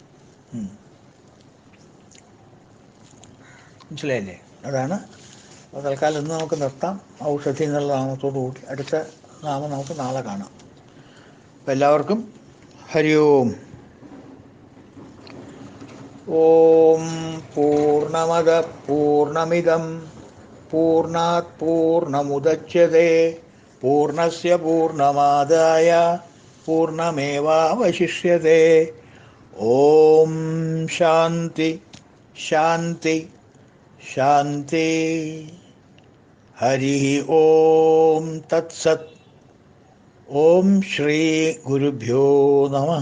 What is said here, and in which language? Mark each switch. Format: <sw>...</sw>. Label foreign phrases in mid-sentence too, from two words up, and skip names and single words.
<ml>മനസ്സിലായില്ലേ? അതാണ്. അപ്പോൾ തൽക്കാലം ഇന്ന് നമുക്ക് നിർത്താം. ഔഷധി എന്നുള്ള നാമത്തോടു കൂടി അടുത്ത നാമം നമുക്ക് നാളെ കാണാം. അപ്പം എല്ലാവർക്കും ഹരി ഓം.</ml> <sa>ഓം പൂർണ്ണമദ പൂർണ്ണമിദം പൂർണ്ണാത് പൂർണ്ണമുദച്യത്തെ പൂർണ്ണസ്യ പൂർണ്ണമാദായ പൂർണ്ണമേവാവശിഷ്യത്തെ. ഓം ശാന്തി ശാന്തി ശാന്തി. ഹരി ഓം തത്സത്. ഓം ശ്രീ ഗുരുഭ്യോ നമഃ.</sa>